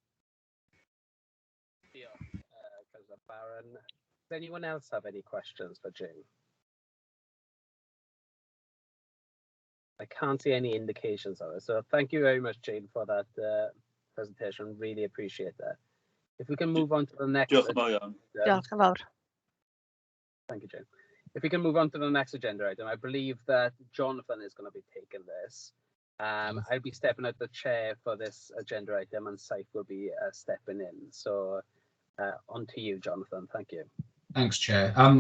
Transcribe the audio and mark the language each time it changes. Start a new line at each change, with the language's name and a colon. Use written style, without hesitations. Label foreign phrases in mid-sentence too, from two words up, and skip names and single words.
English: Councillor Barron. Does anyone else have any questions for Jane? I can't see any indications of it. So thank you very much, Jane, for that presentation. Really appreciate that. If we can move on to the next.
Welsh: Diolch yn fawr.
English: Thank you, Jane. If we can move on to the next agenda item, I believe that Jonathan is going to be taking this. I'll be stepping out the chair for this agenda item and Saif will be stepping in. So on to you, Jonathan. Thank you. Thanks, Chair.